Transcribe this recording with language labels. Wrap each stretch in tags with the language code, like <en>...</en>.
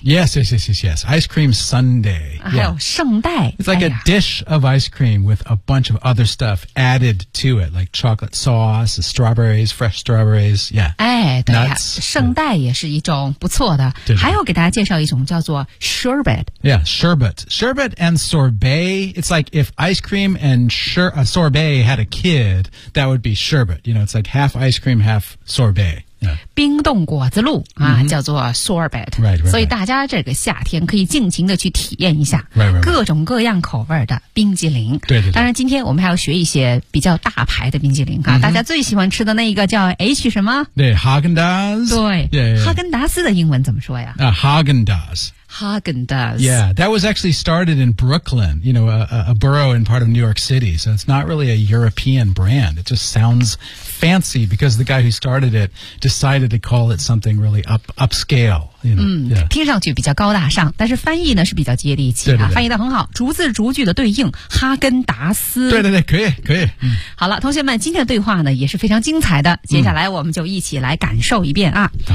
<en>Yes. Ice cream Sunday、</en> <zh>还有圣代。</zh> <en>It's like、a dish of ice cream with a bunch of other stuff added to it, like chocolate sauce, strawberries, fresh strawberries, yeah.</en> <zh>哎，对呀、圣代也是一种不错的。还要给大家介绍一种叫做 sherbet。</zh> <en>Yeah, sherbet. Sherbet and sorbet, it's like if ice cream and sorbet had a kid, that would be sherbet. You know, it's like half ice cream, half sorbet.</en> <zh>冰冻果子露、叫做 sorbet、所以大家这个夏天可以尽情的去体验一下各种各样口味的冰激凌。对，当然今天我们还要学一些比较大牌的冰激凌、大家最喜欢吃的那一个叫 H 什么，对，哈根达斯，对</zh> <en>yeah.</en> <zh>哈根达斯的英文怎么说呀、</zh> <en>Haagen-Dazs. Yeah, that was actually started in Brooklyn, you know, a borough in part of New York City. So it's not really a European brand. It just sounds fancy because the guy who started it decided to call it something really upscale. You know,</en> <zh>听上去比较高大上，但是翻译呢是比较接地气啊，翻译得很好，逐字逐句的对应哈根达斯。对，可以。好了，同学们，今天的对话呢也是非常精彩的，接下来我们就一起来感受一遍啊。</zh>